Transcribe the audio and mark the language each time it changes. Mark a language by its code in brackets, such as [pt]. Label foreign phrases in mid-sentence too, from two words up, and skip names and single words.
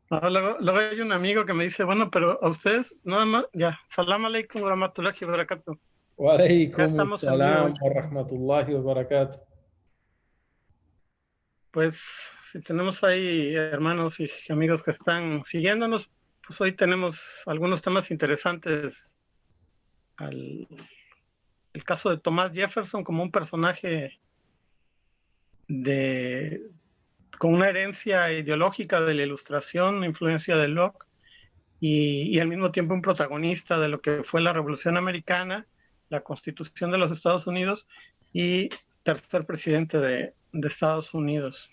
[es] Luego hay un amigo que me dice, bueno, pero a ustedes, nada más, ya, [ar] سلام عليكم و رحمة الله و بركاته. Wa [es] Ya [ar] alaikum [es] estamos en vivo. [ar] سلام و رحمة الله و بركاته. [es] Pues si tenemos ahí hermanos y amigos que están siguiéndonos, pues hoy tenemos algunos temas interesantes. Al, el caso de Thomas Jefferson como un personaje de, con una herencia ideológica de la Ilustración, una influencia de Locke, y al mismo tiempo un protagonista de lo que fue la Revolución Americana, la Constitución de los Estados Unidos y tercer presidente de Estados Unidos.